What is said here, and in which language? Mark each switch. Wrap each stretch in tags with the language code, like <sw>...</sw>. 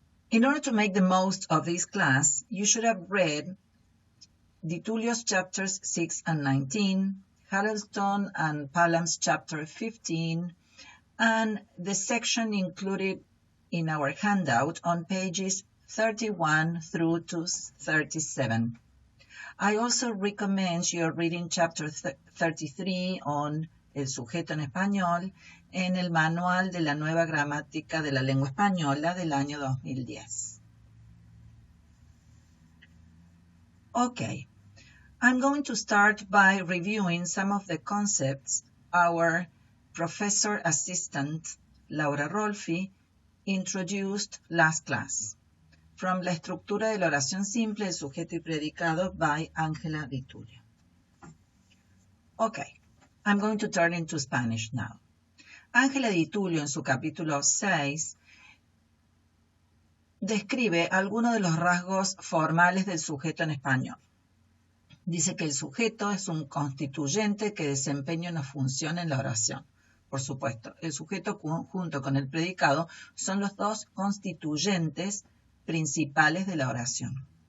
<en>In order to make the most of this class, you should have read Ditullio's chapters 6 and 19, Huddleston and Palam's chapter 15, and the section included in our handout on pages 31 through to 37. I also recommend you reading chapter 33 on el sujeto en español en el manual de la nueva gramática de la lengua española del año 2010. Okay, I'm going to start by reviewing some of the concepts our Professor Assistant Laura Rolfi introduced last class from La estructura de la oración simple, el sujeto y predicado by Ángela Di Tullio. Okay, I'm going to turn into Spanish now.</en> <es>Ángela Di Tullio en su capítulo 6 describe algunos de los rasgos formales del sujeto en español. Dice que el sujeto es un constituyente que desempeña una función en la oración. Por supuesto, el sujeto junto con el predicado son los dos constituyentes principales de la oración.</es>